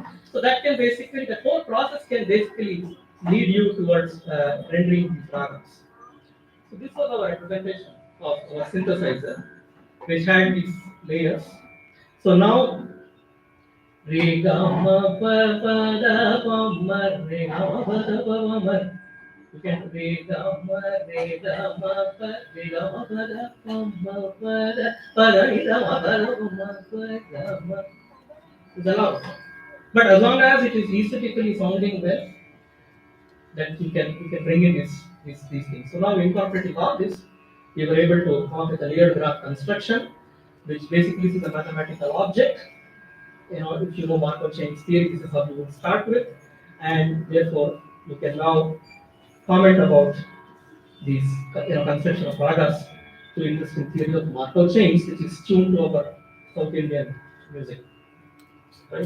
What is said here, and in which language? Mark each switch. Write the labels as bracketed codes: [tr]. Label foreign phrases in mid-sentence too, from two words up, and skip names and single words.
[en] So that can basically, the whole process can basically lead you towards rendering these ragams. So this was our representation of our synthesizer, which had these layers. So now re ga ma pa pa da pa ma re ga ma pa da pa ma ma. You can re ga ma pa re ga ma pa da pa ma pa da pa da ni da ma pa da pa ma pa da ma. It's allowed. But as long as it is aesthetically sounding well, that you can bring in these things. So now incorporating all this, we were able to come up with a layered graph construction, which basically is a mathematical object. If you know Markov chains theory, this is how you would start with, and therefore you can now comment about these construction of ragas to interesting theory of Markov chains, which is tuned to our South Indian music, right?